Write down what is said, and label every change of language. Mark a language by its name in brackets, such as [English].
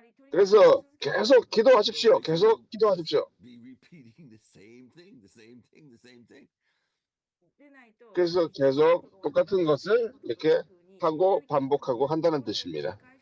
[Korean] 그래서 계속 기도하십시오. 계속 기도하십시오. [English] Be repeating the same thing, the same thing, the same thing. [Korean] 그래서 계속 똑같은 것을 이렇게 하고 반복하고 한다는 뜻입니다.